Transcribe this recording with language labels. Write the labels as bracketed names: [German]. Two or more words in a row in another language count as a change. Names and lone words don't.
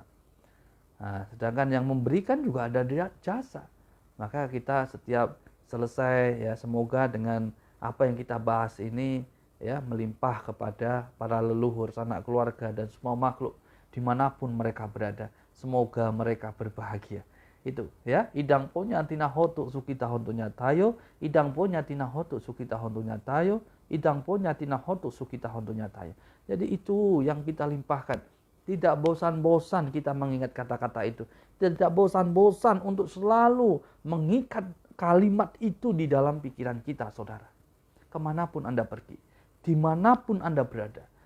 [Indonesian] Nah, sedangkan yang memberikan juga ada jasa. Maka kita setiap selesai ya, semoga dengan apa yang kita bahas ini ya melimpah kepada para leluhur, sanak keluarga dan semua makhluk dimanapun mereka berada. Semoga mereka berbahagia. Itu ya, [Pali] idang punya tina hotu sukita hontunya tayo, idang punya tina hotu sukita hontunya tayo, idang punya tina hotu sukita hontunya tayo. [Indonesian] Jadi itu yang kita limpahkan. Tidak bosan-bosan kita mengingat kata-kata itu. Tidak bosan-bosan untuk selalu mengikat kalimat itu di dalam pikiran kita, saudara. Kemanapun Anda pergi, dimanapun Anda berada.